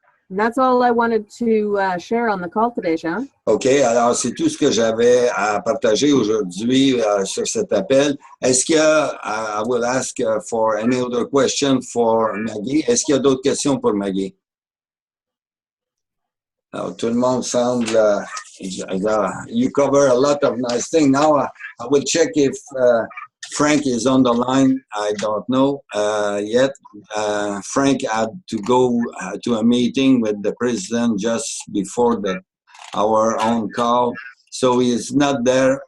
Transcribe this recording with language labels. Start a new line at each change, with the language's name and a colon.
English: And that's all I wanted to share on the call today, Sean.
French: OK, alors c'est tout ce que j'avais à partager aujourd'hui sur cet appel. Est-ce qu'il y a,
English: I will ask for any other question for Maggie.
French: Est-ce qu'il y a d'autres questions pour Maggie? Alors, tout le monde semble
English: you cover a lot of nice things. Now I will check if Frank is on the line. I don't know yet. Frank had to go to a meeting with the president just before our own call, so he is not there.